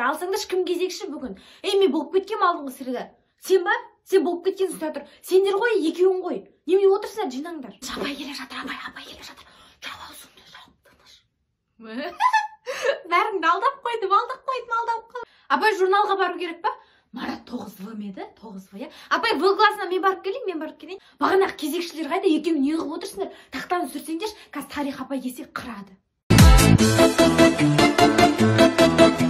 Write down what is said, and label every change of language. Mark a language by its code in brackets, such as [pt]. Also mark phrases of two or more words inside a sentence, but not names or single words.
[kk] Алсаңдар, кім кезекші бүгін? Мен болып кеткем алдыңғы сіргі. Сен ба? Сен болып кеткенсің тұра тұр. Сендер ғой, екеуің ғой. Неме отырсыңдар, жинаңдар. Апай келе жатыр, апай келе жатыр. Жауап аузыңды жауып. Бәріңді алдап қойдым. Апай, журналға бару керек па? Марат 9В меді? 9В, я? Апай, В классына мен барып келейін. Бағанағы кезекшілер қайда, екеуің не қылып отырсыңдар? Тақтаны сүрсеңдер, қазір тарих апай келсе қырады.